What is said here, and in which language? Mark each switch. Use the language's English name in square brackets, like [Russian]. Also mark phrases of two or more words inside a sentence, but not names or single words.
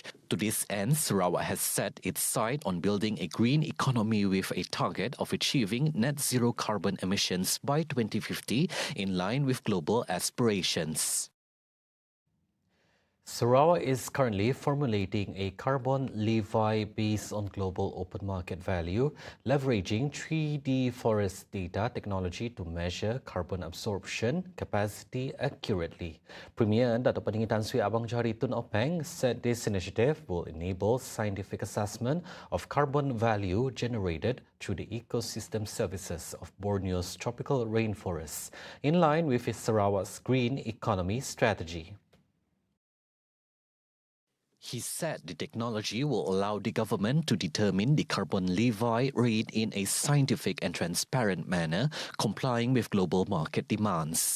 [English] To this end, Sarawak has set its sight on building a green economy with a target of achieving net zero carbon emissions by 2050 in line with global aspirations. Sarawak is currently formulating a carbon levy based on global open market value, leveraging 3D forest data technology to measure carbon absorption capacity accurately. Premier Dato' Petinggi Tan Sri Abang Johari Tun Openg said this initiative will enable scientific assessment of carbon value generated through the ecosystem services of Borneo's tropical rainforests, in line with its Sarawak's green economy strategy. He said the technology will allow the government to determine the carbon levy rate in a scientific and transparent manner, complying with global market demands.